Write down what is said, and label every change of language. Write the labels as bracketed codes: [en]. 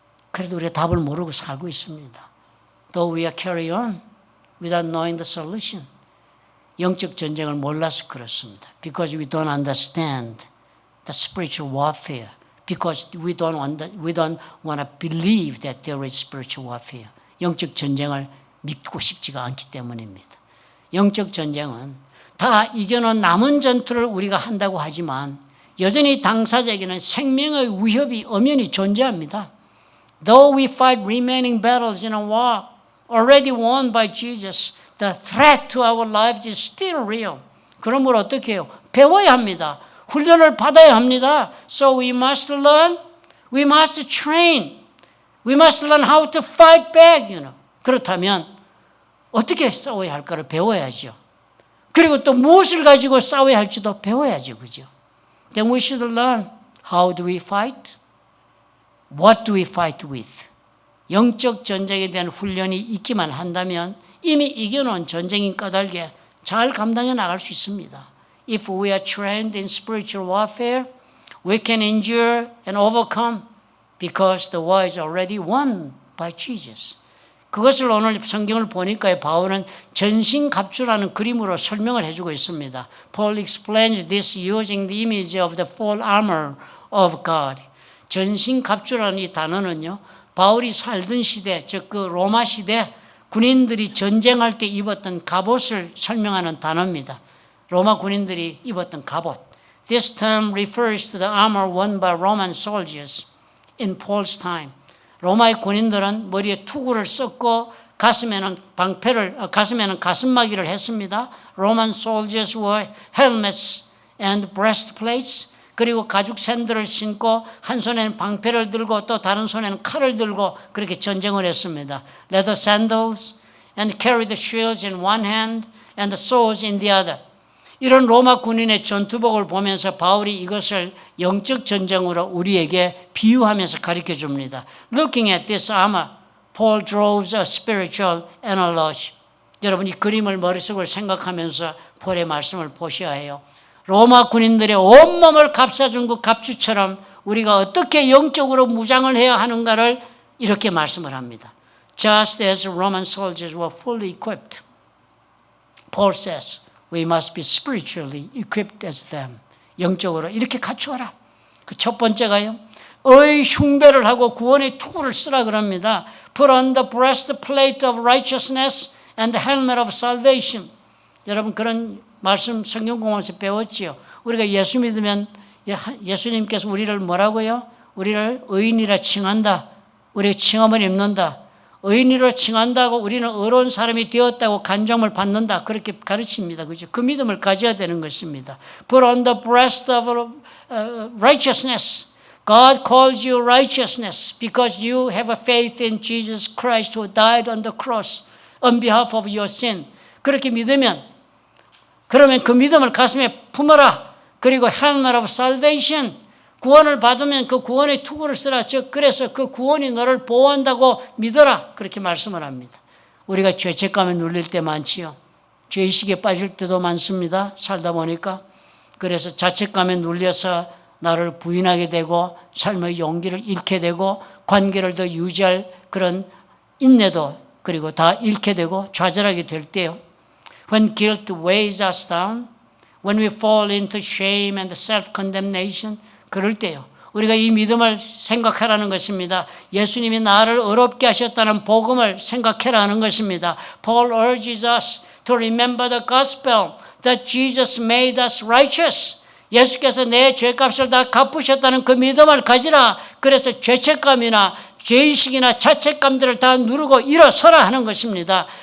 [ko] 그래도 우리가 답을 모르고 살고 있습니다. [en] Though we are carry on without knowing the solution. [ko] 영적 전쟁을 몰라서 그렇습니다. [en] Because we don't understand the spiritual warfare. Because we don't want to believe that there is spiritual warfare. [ko] 영적 전쟁을 믿고 싶지가 않기 때문입니다. 영적 전쟁은 다 이겨놓은 남은 전투를 우리가 한다고 하지만 여전히 당사자에게는 생명의 위협이 엄연히 존재합니다. [en] Though we fight remaining battles in a war already won by Jesus, the threat to our lives is still real. [ko] 그러므로 어떻게 해요? 배워야 합니다. 훈련을 받아야 합니다. [en] So we must learn, we must train, we must learn how to fight back. [ko] 그렇다면 어떻게 싸워야 할까를 배워야죠. 그리고 또 무엇을 가지고 싸워야 할지도 배워야죠. 그죠? [en] Then we should learn how do we fight? What do we fight with? [ko] 영적 전쟁에 대한 훈련이 있기만 한다면 이미 이겨놓은 전쟁인 까닭에 잘 감당해 나갈 수 있습니다. [en] If we are trained in spiritual warfare, we can endure and overcome because the war is already won by Jesus. [ko] 그것을 오늘 성경을 보니까 바울은 전신갑주라는 그림으로 설명을 해주고 있습니다. [en] Paul explains this using the image of the full armor of God. [ko] 전신갑주라는 이 단어는요, 바울이 살던 시대, 즉 그 로마 시대 군인들이 전쟁할 때 입었던 갑옷을 설명하는 단어입니다. 로마 군인들이 입었던 갑옷. [en] This term refers to the armor worn by Roman soldiers in Paul's time. [ko] 로마의 군인들은 머리에 투구를 썼고 가슴에는 가슴막이를 했습니다. [en] Roman soldiers wore helmets and breastplates. [ko] 그리고 가죽 샌들을 신고 한 손에는 방패를 들고 또 다른 손에는 칼을 들고 그렇게 전쟁을 했습니다. [en] Leather sandals and carried the shields in one hand and the swords in the other. [ko] 이런 로마 군인의 전투복을 보면서 바울이 이것을 영적 전쟁으로 우리에게 비유하면서 가르쳐 줍니다. [en] Looking at this armor, Paul draws a spiritual analogy. [ko] 여러분 이 그림을 머릿속을 생각하면서 폴의 말씀을 보셔야 해요. 로마 군인들의 온몸을 감싸준 그 갑주처럼 우리가 어떻게 영적으로 무장을 해야 하는가를 이렇게 말씀을 합니다. [en] Just as Roman soldiers were fully equipped, Paul says, we must be spiritually equipped as them. [ko] 영적으로 이렇게 갖추어라. 그 첫 번째가요, 의 흉배를 하고 구원의 투구를 쓰라 그럽니다. [en] Put on the breastplate of righteousness and the helmet of salvation. [ko] 여러분 그런 말씀 성경공원에서 배웠지요. 우리가 예수 믿으면 예수님께서 우리를 뭐라고요? 우리를 의인이라 칭한다. 우리가 칭함을 입는다. 의인으로 칭한다고 우리는 의로운 사람이 되었다고 간정을 받는다. 그렇게 가르칩니다. 그죠? 그 믿음을 가져야 되는 것입니다. [en] Put on the breast of righteousness. God calls you righteousness because you have a faith in Jesus Christ who died on the cross on behalf of your sin. [ko] 그렇게 믿으면, 그러면 그 믿음을 가슴에 품어라. 그리고 [en] helmet of salvation. [ko] 구원을 받으면 그 구원의 투구를 쓰라. 즉 그래서 그 구원이 너를 보호한다고 믿어라. 그렇게 말씀을 합니다. 우리가 죄책감에 눌릴 때 많지요. 죄의식에 빠질 때도 많습니다. 살다 보니까. 그래서 자책감에 눌려서 나를 부인하게 되고 삶의 용기를 잃게 되고 관계를 더 유지할 그런 인내도 그리고 다 잃게 되고 좌절하게 될 때요. [en] When guilt weighs us down, when we fall into shame and self-condemnation, [ko] 그럴 때요. 우리가 이 믿음을 생각하라는 것입니다. 예수님이 나를 어렵게 하셨다는 복음을 생각해라는 것입니다. [en] Paul urges us to remember the gospel that Jesus made us righteous. [ko] 예수께서 내 죄값을 다 갚으셨다는 그 믿음을 가지라. 그래서 죄책감이나 죄의식이나 자책감들을 다 누르고 일어서라 하는 것입니다.